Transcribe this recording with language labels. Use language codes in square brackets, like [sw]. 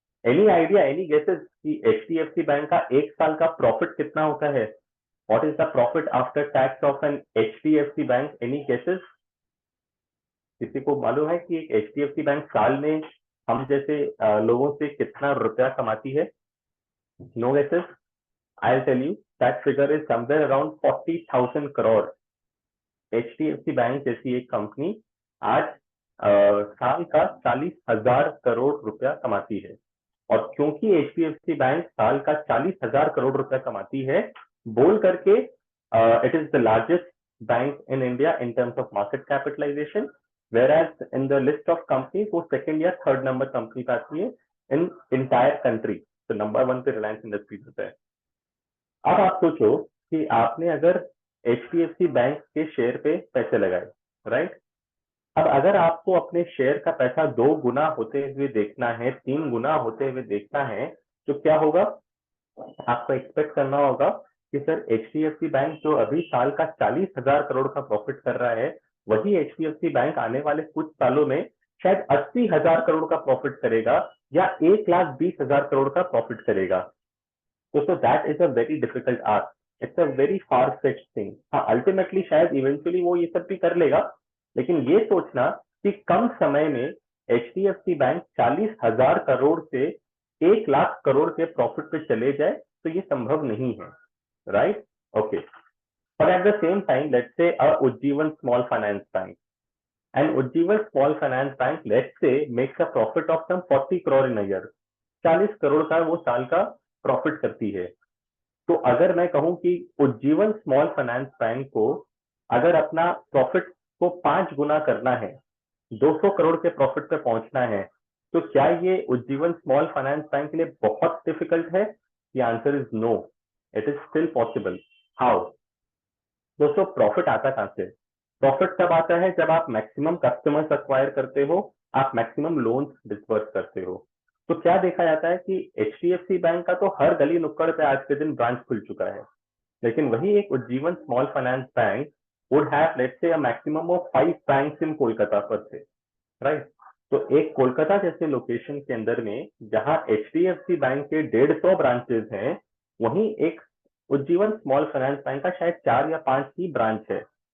[en] any idea, any guesses [hi] कि HDFC bank का एक साल का प्रॉफिट कितना होता है? [en] What is the profit after tax of an HDFC bank? Any guesses? [hi] किसी को मालूम है कि एक एचडीएफसी बैंक साल में हम जैसे लोगों से कितना रुपया कमाती है? [en] No guesses? I'll tell you that figure is somewhere around 40,000 crore। [hi] HDFC bank जैसी एक कंपनी आज साल का 40,000 करोड़ रुपया कमाती है। और क्योंकि एचडीएफसी बैंक साल का 40,000 करोड़ रुपया कमाती है, बोल करके [en] it is the largest bank in India in terms of market capitalization, whereas in the list of companies [hi] वो सेकंड या थर्ड नंबर कंपनी पे आती है [en] In entire country. [hi] तो नंबर 1 पे रिलायंस इंडस्ट्रीज होता है। अब आप सोचो कि आपने अगर एचडीएफसी बैंक के शेयर पे पैसे लगाए, राइट? अब अगर आपको अपने शेयर का पैसा 2 गुना होते हुए देखना है, 3 गुना होते हुए देखना है, तो क्या होगा? आपको एक्सपेक्ट करना होगा कि सर एचडीएफसी बैंक जो अभी साल का 40,000 करोड़ का प्रॉफिट कर रहा है, वही एचडीएफसी बैंक आने वाले कुछ सालों में शायद 80,000 करोड़ का प्रॉफिट करेगा या 1,20,000 करोड़ का प्रॉफिट करेगा। [en] So that is a very difficult ask. It's a very far-fetched thing. [hi] हाँ, अल्टीमेटली शायद इवेंचुअली वो ये सब भी कर लेगा, लेकिन ये सोचना कि कम समय में एचडीएफसी बैंक 40,000 करोड़ से 1,00,000 करोड़ के प्रॉफिट पे चले जाए, तो ये संभव नहीं है, right? [en] Okay, but at the same time, let's say a Ujjivan Small Finance Bank, and Ujjivan Small Finance Bank, let's say, makes a profit of some 40 crore in a year. [hi] 40 crore का वो साल का प्रॉफिट करती है। तो अगर मैं कहूं कि उज्जीवन स्मॉल फाइनेंस बैंक को अगर अपना प्रॉफिट को 5 गुना करना है, 200 करोड़ के प्रॉफिट पे पहुंचना है, तो क्या ये उज्जीवन स्मॉल फाइनेंस बैंक के लिए बहुत डिफिकल्ट है? [en] The answer is no, it is still possible. How? [hi] दोस्तों, प्रॉफिट आता कहां से? प्रॉफिट तब आता है जब आप मैक्सिमम कस्टमर्स अक्वायर करते हो, आप मैक्सिमम लोन्स डिस्पर्स करते हो। तो क्या देखा जाता है कि एचडीएफसी बैंक का तो हर गली नुक्कड़ पे आज के दिन ब्रांच खुल चुका है, लेकिन वही एक Ujjivan small finance bank [en] would have let's say a maximum of 5 banks in Kolkata [hi] पर से, [en] Right. [hi] तो एक कोलकाता जैसे लोकेशन के अंदर में जहां HDFC बैंक के 150 ब्रांचेस हैं, वहीं एक उज्जीवन स्मॉल फाइनेंस बैंक का शायद 4 या 5 ही ब्रांच है।